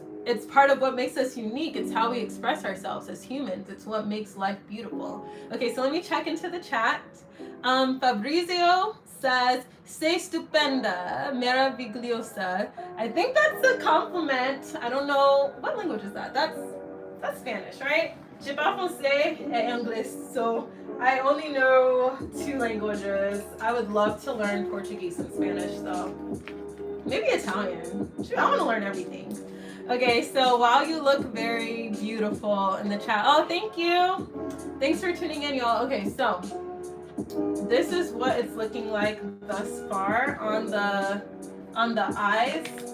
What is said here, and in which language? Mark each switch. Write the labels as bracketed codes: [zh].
[en] It's part of what makes us unique. It's how we express ourselves as humans. It's what makes life beautiful. Okay, so let me check into the chat. Fabrizio says, [it] "Sei stupenda, maravilhosa." [en] I think that's a compliment. I don't know, what language is that? That's Spanish, right? [fr] Je parle français et anglais, [en] so I only know 2 languages. I would love to learn Portuguese and Spanish, though. Maybe Italian. Shoot, I want to learn everything. Okay, so while you look very beautiful in the chat, oh, thank you. Thanks for tuning in, y'all. Okay, so this is what it's looking like thus far on the eyes.